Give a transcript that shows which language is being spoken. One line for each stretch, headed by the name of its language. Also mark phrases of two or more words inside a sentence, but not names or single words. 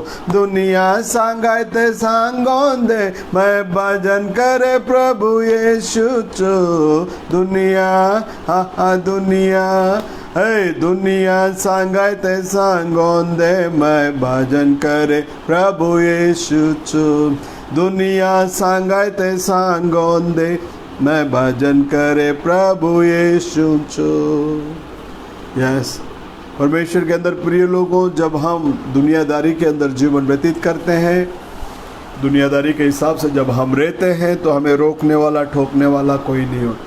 Halbi: दुनिया सांगाय ते सांगोन दे, मैं भजन करे प्रभु यीशु छो। दुनिया दुनिया, हे दुनिया सांगाय ते सांगोन दे, मैं भजन करे प्रभु यीशु छो। दुनिया सांगाय ते सांगोन दे, मैं भजन करे प्रभु यीशु छो।
Hindi: यस, परमेश्वर के अंदर प्रिय लोगों, जब हम दुनियादारी के अंदर जीवन व्यतीत करते हैं, दुनियादारी के हिसाब से जब हम रहते हैं, तो हमें रोकने वाला ठोकने वाला कोई नहीं होता।